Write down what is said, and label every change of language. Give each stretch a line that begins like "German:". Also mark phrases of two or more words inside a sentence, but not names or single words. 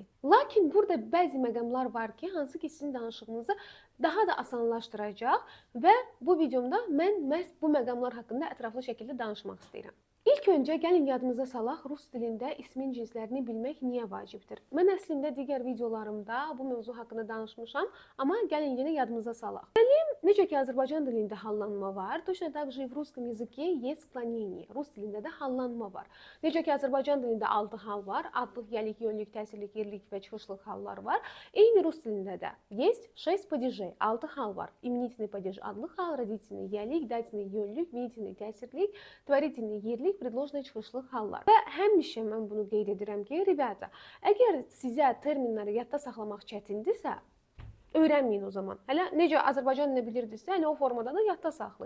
Azerbaijani: Lakin burada bəzi məqamlar var ki, hansı ki sizin danışığınızı daha da asanlaşdıracaq və bu videomda mən məhz bu məqamlar haqqında ətraflı şəkildə danışmaq istəyirəm. İlk öncə gəlin yadımıza salaq, rus dilində ismin cinslərini bilmək niyə vacibdir? Mən əslində digər videolarımda bu mövzu haqqında danışmışam, amma gəlin yenə yadımıza salaq. Necə ki Azərbaycan dilində hallanma var,
Russian: точно так же и в русском языке есть склонение.
Azerbaijani: Rus dilində də hallanma var. Necə ki Azərbaycan dilində 6 hal var, adlıq, yəlik, yönlük, təsirlik, yerlik və çıxışlıq hallar var. Eyni rus dilində də
Russian: есть 6 падежей,
Azerbaijani: 6 hal var.
Russian: Именительный падеж
Azerbaijani: adlıq hal, родительный, yəlik, дательный, yönlük, винительный, təsirlik, творительный, yerlik, предложный, çıxışlıq hallar. Və həmişə mən bunu qeyd edirəm ki, rебята, əgər sizə terminləri yadda saxlamaq çətindirsə, öyrənməyin o zaman. Hələ necə Azərbaycan dilini bilirdisə, hələ o formada da yadda saxlayın.